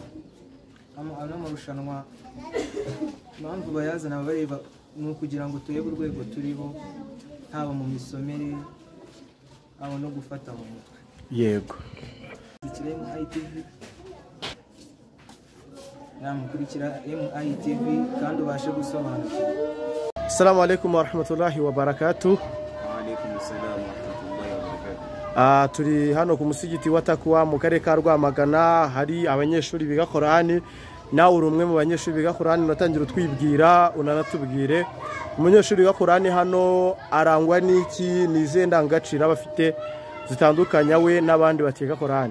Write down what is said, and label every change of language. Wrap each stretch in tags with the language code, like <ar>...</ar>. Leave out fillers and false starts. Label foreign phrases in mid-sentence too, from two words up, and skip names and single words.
<rw>Ano marushanwa impamvu bayazana bareba ni ukugira ngo turebe urwego turiho, haba mu misomere, haba no gufata mu mutwe. Yego. Mukurikira MITV kandi ubashe gusobanukirwa.</rw> <ar>السلام عليكم ورحمة الله وبركاته. وعليكم السلام ورحمة الله وبركاته.</ar> <rw>Turi hano ku musigiti wa Takwa mu karere ka Rwamagana, hari abanyeshuri biga Korani. Nawe uri umwe mu banyeshuri biga Korani, unatangira utwibwira unanatubwire umunyeshuri wiga Korani hano arangwa n'iki, nize ndangagaciro abafite zitandukanya we n'abandi batiga Korani?</rw>